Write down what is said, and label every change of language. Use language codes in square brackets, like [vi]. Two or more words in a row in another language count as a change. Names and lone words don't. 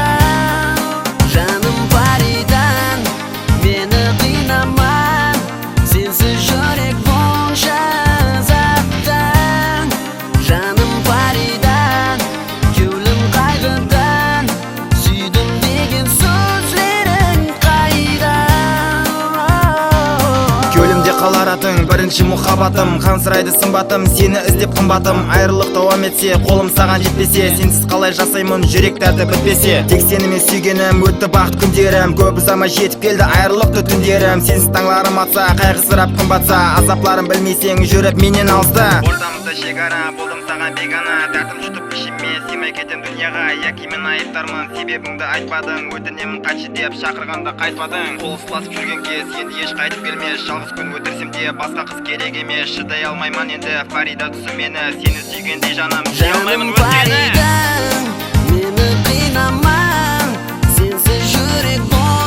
[uz] Jonim Faridan, meni qiynama, sensiz yurek bo'sha azobdan. Jonim Faridan, ko'nglim qayg'udan, suydim degan so'zlaring qayda? [kk] Кеуілімде қалар атың, бірінші мұхаббатым, қансырайды сымбатым, сені іздеп қымбатым. Айрылық давам етсе, қолым саған жетпесе, сенсіз қалай жасаймын, жүрек дәрті бітпесе. Тек сені мен сүйгенім, өтті бақыт күндерім, көп ұзамай жетіп келді айрылықты түндерім. Сенсіз таңларым атса, қайғысырап қымбатса, азапларым білмесең жүріп менен алыста. Ортамызда шекара, болдым саған бегана, тәртім жұтып ішіме, сыймай кетем дүнияға. Яки мен айыптармын, себебіңді айтпадың, өтінемін қайтшы деп шақырғанда қайтпадың. Қол ұстасып жүрген кез енді еш қайтып келмес, жалғыз күн өтірсем де басқа қыз керек емес. Шыдай алмаймын енді Фарида түсін мені, сені сүйгендей жаным сүйе алмаймын өзгені. [uz] Faridan, meni qiynama, sensiz yurek